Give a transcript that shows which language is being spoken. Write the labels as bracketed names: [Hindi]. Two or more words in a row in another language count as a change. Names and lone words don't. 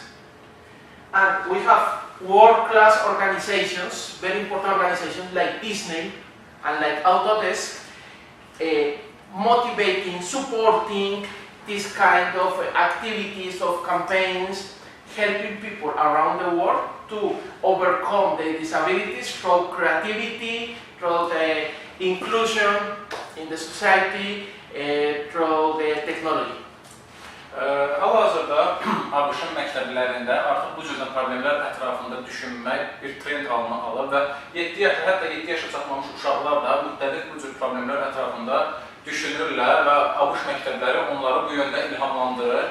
[English] And we have world-class organizations, very important organizations like Disney and like Autodesk, motivating, supporting this kind of activities, of campaigns, helping people around the world to overcome their disabilities through creativity, through the inclusion in the society, through the technology. [Azerbaijani] Hal-hazırda ABŞ-ın məktəblərində artıq bu cür problemlər ətrafında düşünmək bir trend halına alır və 7 yaş, hətta 7 yaşa çatmamış uşaqlar da müxtəlif bu cür problemlər ətrafında düşünürlər və ABŞ məktəbləri onları bu yöndə ilhamlandırır.